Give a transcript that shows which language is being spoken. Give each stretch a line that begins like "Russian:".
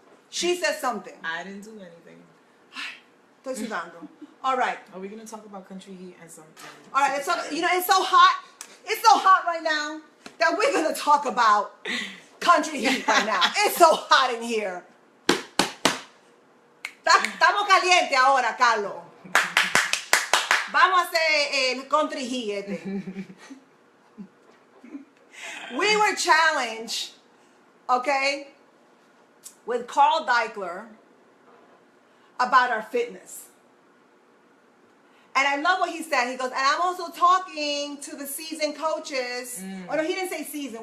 English: She said something. I didn't do anything.
Spanish: Estoy sudando.
English: All right. Are we going to talk about country heat and something? All right, let's talk. You know, it's so hot. It's so hot right now that we're going to talk about country heat right now. It's so hot in here.
Spanish: Estamos caliente ahora, Carlos. Vamos a hacer el country heat.
English: We were challenged, okay, with Carl Deichler about our fitness. And I love what he said. He goes, and I'm also talking to the seasoned coaches. Oh, no, he didn't say seasoned.